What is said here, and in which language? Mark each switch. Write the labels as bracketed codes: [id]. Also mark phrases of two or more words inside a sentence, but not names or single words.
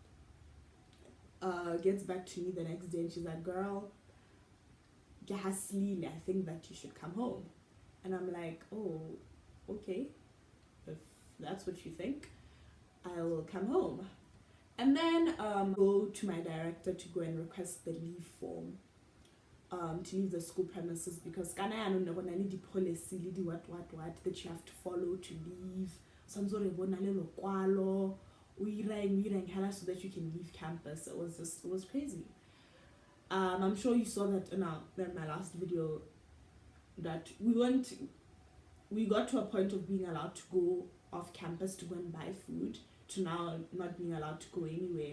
[en] Gets back to me the next day, and she's like, girl, Gaslile, I think that you should come home. And I'm like, oh, okay. If that's what you think, I will come home. And then go to my director to go and request the leave form to leave the school premises, because [tn] kana ya no bona le di [en] policy [tn] le di [en] what that you have to follow to leave. Some sort of [tn] bona le lokwalo o irang hala [en] so that you can leave campus. It was crazy. I'm sure you saw that in my last video, that we got to a point of being allowed to go off campus to go and buy food, to now not being allowed to go anywhere.